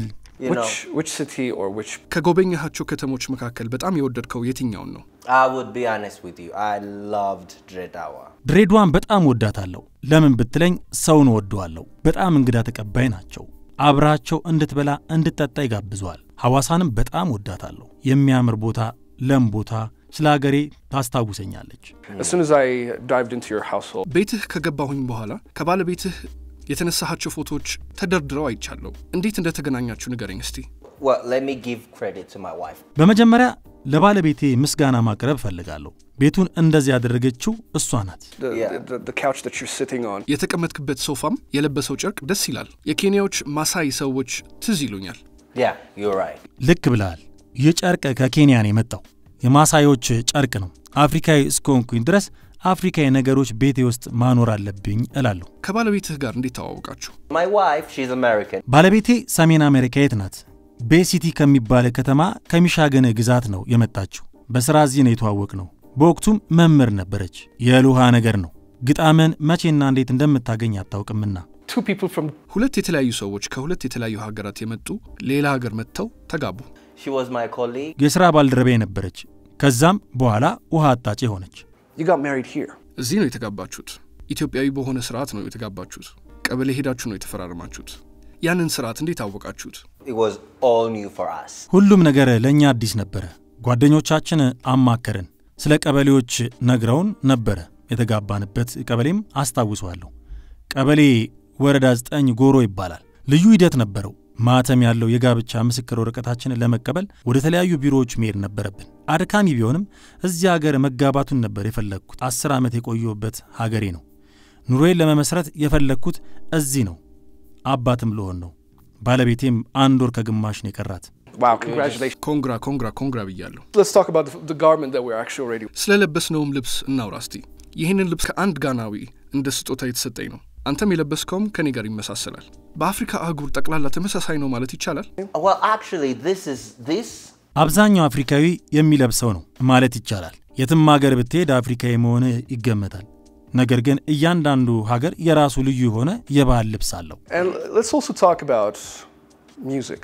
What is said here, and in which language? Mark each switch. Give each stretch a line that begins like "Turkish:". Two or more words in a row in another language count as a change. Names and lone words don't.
English: which city or which
Amharic: ከጎበኛቸው ከተሞች መካከል በጣም የወደድከው የትኛውን ነው?
English: I would be honest with you. I loved Dredawa.
Amharic: ድሬዳዋን በጣም ወዳታለሁ። ለምን ብትለኝ ሰውን ወደዋለሁ። በጣም እንግዳ ተቀባይ ናቸው። አብራቸው እንድትበላ እንድትጠጣ ይጋብዟል። ሐዋሳንም በጣም ወዳታለሁ። የሚያምር ቦታ፣ ለም ቦታ፣ ስለ ሀገሬ ታስታውሰኛለች።
English: As soon as I dived into your household
Amharic: ቤትህ ከገባሁኝ በኋላ ከባለቤትህ የተነሳሃቸው ፎቶዎች ተደርድረው አይቻለሁ። እንዴት እንደተገናኛችሁ ንገረኝ እስቲ።
English: Well, let me give credit to my wife.
Amharic: በመጀመሪያ ለባለቤቴ ምስጋና ማቅረብ ፈልጋለሁ። ቤቱን እንደዚህ ያደረገችው እሷ ናት።
English: The couch that you're sitting on
Amharic: የተቀመጥክበት ሶፋም የለበሰው ጨርቅ ደስ ይላል። የኬንያዎች ማሳይ ሰዎች ትዝ ይሉኛል።
English: Yeah, you're right.
Amharic: ልክ ብለሃል። ይህ ጨርቅ ከኬንያ ነው የመጣው። የማሳዮች ጨርቅ ነው። አፍሪካዊ እስከሆንኩኝ ድረስ አፍሪካዊ ነገሮች ቤቴ ውስጥ ማኖር አለብኝ እላለሁ። ከባለቤትህ ጋር እንዴት ተዋወቃችሁ?
English: My wife, she's American.
Amharic: ባለቤቴ ሰሜን አሜሪካዊት ናት። ቤሲቲ ከሚባል ከተማ ከሚሻገን ግዛት ነው የመጣችው። በስራ እዚህ ነው የተዋወቅነው። በወቅቱም መምህር ነበረች። የሉሃ ነገር ነው። ግጣምን መቼና እንዴት እንደምታገኝ አታውቅምና።
English: Two people from
Amharic: ሁለት የተለያዩ ሰዎች ከሁለት የተለያዩ ሀገራት የመጡ ሌላ ሀገር መጥተው ተጋቡ።
English: She was my colleague.
Amharic: የሥራ ባልደረባዬ ነበረች። ከዛም በኋላ ውሃ አጣጪ ሆነች።
English: You got married here.
Amharic: እዚህ ነው የተጋባችሁት። ኢትዮጵያዊ በሆነ ስርዓት ነው የተጋባችሁት። ቀበሌ ሄዳችሁ ነው የተፈራረማችሁት። ያንን ስርዓት እንዴት አወቃችሁት?
English: It was all new for us.
Amharic: ሁሉም ነገር ለኛ አዲስ ነበር። ጓደኞቻችን አማከረን። ስለ ቀበሌዎች ነግረውን ነበር። የተጋባንበት ቀበሌም አስታውሰዋለሁ። ቀበሌ ወረዳ 9 ጎሮ ይባላል። ልዩ ሂደት ነበረው። ማተም ያለው የጋብቻ ምስክር ወረቀታችንን ለመቀበል ወደ ተለያዩ ቢሮዎች መሄድ ነበረብን። አድካሚ ቢሆንም እዚህ ሀገር መጋባቱን ነበር የፈለግኩት። 10 ዓመት የቆየሁበት ሀገሬ ነው። ኑሮዬን ለመመስረት የፈለግኩት እዚህ ነው። አባትም ልሆን ነው። ባለቤቴም 1 ወር ከግማሽ ነው የቀራት።
English: Wow, congratulations. Congra ብያለሁ። Let's talk about the garment that we're actually already.
Amharic: ስለለበስነውም ልብስ እናውራ እስቲ። ይህንን ልብስ ከአንድ ጋናዊ እንደ ስጦታ የተሰጠኝ ነው። አንተም የለበስከውም ከኔ ጋር ይመሳሰላል። በአፍሪካ አህጉር ጠቅላላ ተመሳሳይ ነው ማለት ይቻላል?
English: Well, actually this
Amharic: አብዛኛው አፍሪካዊ የሚለብሰው ነው ማለት ይቻላል። የትም ሀገር ብትሄድ አፍሪካዊ መሆን ይገመታል። ነገር ግን እያንዳንዱ ሀገር የራሱ ልዩ የሆነ የባህል ልብስ አለው።
English: And let's also talk about music.